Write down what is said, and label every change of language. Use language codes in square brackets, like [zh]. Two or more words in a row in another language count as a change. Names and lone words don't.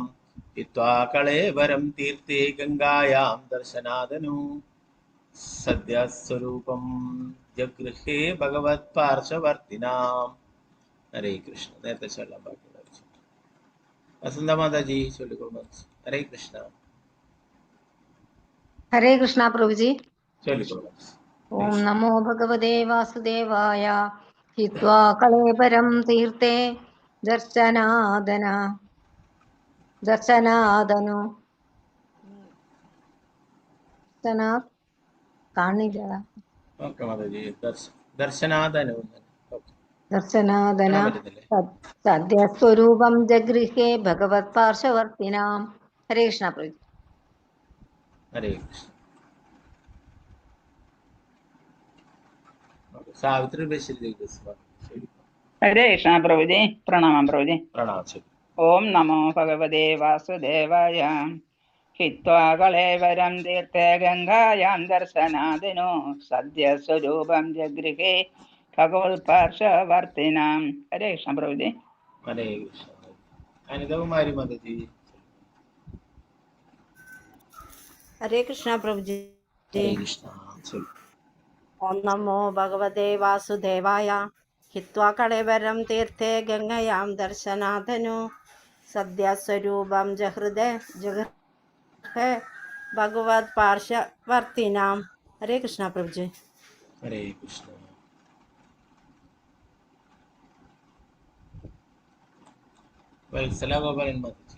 [sa] ഹിത്വാ കളേവരം തീർത്ഥേ ഗംഗായാം ദർശനാദനു സദ്യസ്വരൂപം ജഗൃഹേ ഭഗവത് പാർശ്വവർത്തിനാം. [ml] ഹരേ കൃഷ്ണ. നേരത്തെ ചൊല്ലാൻ ബാക്കി വസന്ത മാതാജി ചൊല്ലിക്കൊള്ളു. ഹരേ കൃഷ്ണ. [hi] हरे कृष्ण प्रभु जी। [ml] ചൊല്ലിക്കൊള്ളു. [sa] ओम नमो भगवते वासुदेवाय। हित्वा कलेबरं तीर्थे दर्शनादनु കാണില്ല. [ml] ഓക്കെ മാതാജി. ദർശനാദനു [sa] ദർശനാദന സദ്യസ്വരൂപം ജഗൃഹേ ഭഗവത് പാർശ്വവർത്തിനാം. [ml] ഹരേ കൃഷ്ണ പ്രഭു. ഹരേ കൃഷ്ണ. സാവിത്രി ബഷീർ. [hi] हरे कृष्ण प्रभु जी। प्रणाम प्रभु जी। [ml] പ്രണാം. [sa] ओम नमो भगवते वासुदेवाय। हित्वा कलेवरं तीर्थे गंगायां दर्शनादिनो सद्य स्वरूपं जगृहे भगवत् पार्श्ववर्तिनां. [hi] हरे कृष्ण प्रभु जी। [ml] ഹരേ കൃഷ്ണ. അനിതകുമാരി മാതാജി. [hi] हरे कृष्ण प्रभु जी। [ml] ഹരേ കൃഷ്ണ. [sa] ओम नमो भगवते वासुदेवाय। ഹിത്വാ കളേവരം തീർത്ഥേ ഗംഗയാം ദർശനാഥനു സദ്യസ്വരൂപം ജഹൃദേ ജഗൃഹേ ഭഗവത് പാർശ്വവർത്തിനാം. [ml] ഹരേ കൃഷ്ണ പ്രഭുജി. ഹരേ കൃഷ്ണ. വത്സല ഗോപാലൻ മാതാജി.